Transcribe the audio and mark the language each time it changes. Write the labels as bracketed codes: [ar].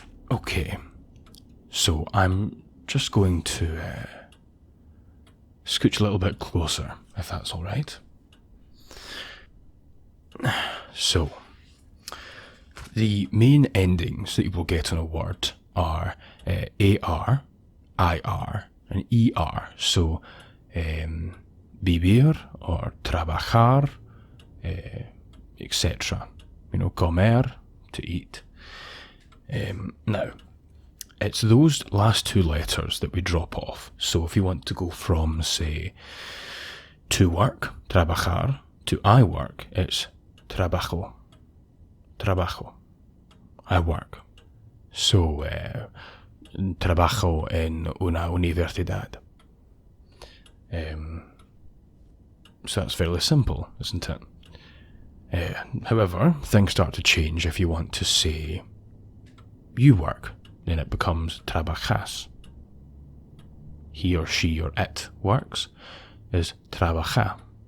[en] Okay, so I'm just going to scooch a little bit closer, if that's all right. So, the main endings that you will get on a word are AR, IR, and ER. So, vivir or trabajar, etc. You know, comer, to eat. Now, it's those last two letters that we drop off. So if you want to go from, say, to work, trabajar, to I work, it's trabajo, trabajo. I work. So, [es] trabajo en una universidad. [en] So that's fairly simple, isn't it? However, things start to change if you want to say you work. Then it becomes trabajas. He or she or it works is trabaja.